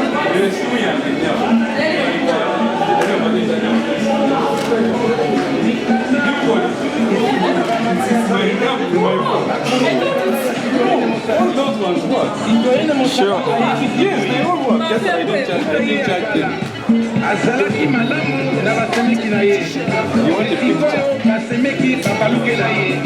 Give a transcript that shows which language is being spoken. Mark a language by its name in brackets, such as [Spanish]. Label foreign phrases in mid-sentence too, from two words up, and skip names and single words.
[English] Sure. Yes, they all work. That's why I don't charge them. [Lingala] Azalaki malamu na basemeki na ye. [English] You want a picture? [Lingala] Basemeki babaluke na ye.